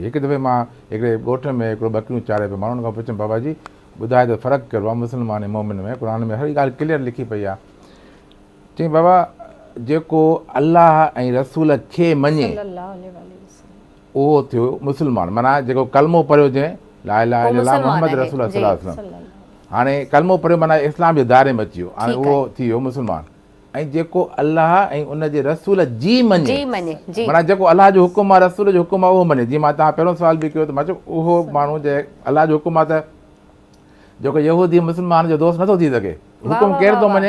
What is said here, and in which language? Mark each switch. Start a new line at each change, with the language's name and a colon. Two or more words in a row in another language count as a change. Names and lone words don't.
Sindhi: हिकु दफ़े मां हिकिड़े ॻोठ में हिकिड़ो ॿकरियूं चारे पियो, माण्हुनि खां पुछियुमि बाबा जी ॿुधाए त फ़र्क़ु कहिड़ो आहे मुस्लमान ऐं मोमिन में? क़ुर में हर ॻाल्हि क्लियर लिखी पई आहे। चईं बाबा जेको अलाह ऐं रसूल खे मञे उहो थियो मुस्लमान, माना जेको कलमो पढ़ियो जंहिं
Arabic: لا إله إلا الله محمد رسول الله صلى الله عليه وسلم,
Sindhi: हाणे कलमो पढ़ियो माना इस्लाम जे दायरे में अची वियो, हाणे उहो थी वियो मुस्लमान। ऐं जेको अलाह ऐं उन जे रसूल जी मञे, माना जेको अलाह जो हुकुम आहे रसूल जो हुकुम आहे उहो मञे। जीअं मां तव्हां पहिरियों सुवाल बि कयो त मां चयो उहो माण्हू जे अलाह जो हुकुम आहे त जेको यहूदी मुस्लमान जो दोस्त नथो थी सघे, हुकुम केरु थो मञे?